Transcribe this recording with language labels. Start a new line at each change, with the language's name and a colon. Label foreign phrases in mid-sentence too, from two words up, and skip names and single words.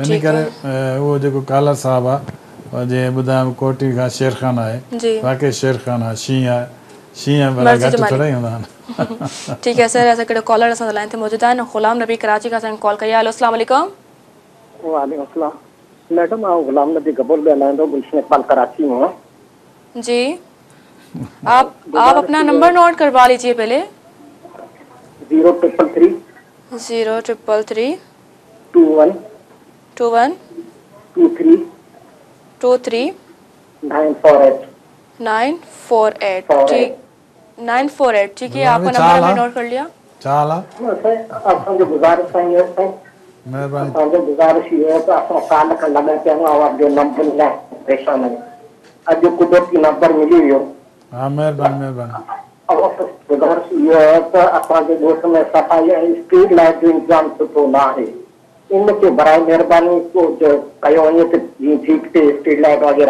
Sindhi: इन करे उहो जेको कॉलर साहिबु आहे, जीअं ॿुधायमि कोटड़ी खां शेर ख़ान आहे, राकेश शेर ख़ान आहे, शींहं आहे, शींहं भला घटि थोरा ई हूंदा आहिनि। ठीकु आहे सर, असां हिकिड़ो कॉलर असां लाइन ते मौजूदु आहिनि, ग़ुलाम नबी कराची खां असांखे कॉल कई आहे।
Arabic: हेलो السلام علیکم. وعلیکم السلام
Sindhi: मैडम, आउं गुलाम नबी गबूर ॻाल्हाईंदो गुलशन इकबाल कराची में।
Urdu: جی آپ اپنا نمبر نوٹ کروا لیجیے پہلے. 0333 0333 21 21 23 23 948 948। 948، ٹھیک ہے، آپ کا نمبر ہم نے نوٹ کر لیا.
Sindhi: चाल असांजो गुज़ारिश है, महिरबानी असांजो गुज़ारिश ये है तो असां काल खां लॻा पिया आहियूं, आवाज़ जो नंबर न परेशान आहियूं। अॼु कुदरती नंबर मिली वियो। हाँ महिरबानी महिरबानी। असांजे ॻोठ में सफ़ाई ऐं स्ट्रीट लाइट जो इंतज़ाम सुठो न आहे इनखे बराए महिरबानी कयो वञे त जीअं ठीकु थिए स्ट्रीट लाइट वग़ैरह